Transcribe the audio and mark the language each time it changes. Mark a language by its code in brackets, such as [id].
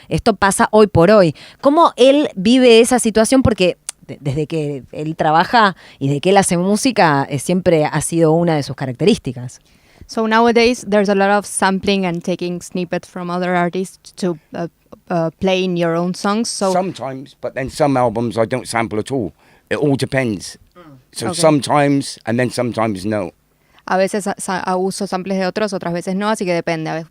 [es] Esto pasa hoy por hoy. ¿Cómo él vive esa situación? Porque desde que él trabaja y desde que él hace música, siempre ha sido una de sus características. [en] So nowadays there's a lot of sampling and taking snippets from other artists to play in your own songs. So Sometimes, but then some albums I don't sample at all. It all depends. So Okay. sometimes, and then sometimes no. [es] a veces uso samples de otros, otras veces no, así que depende.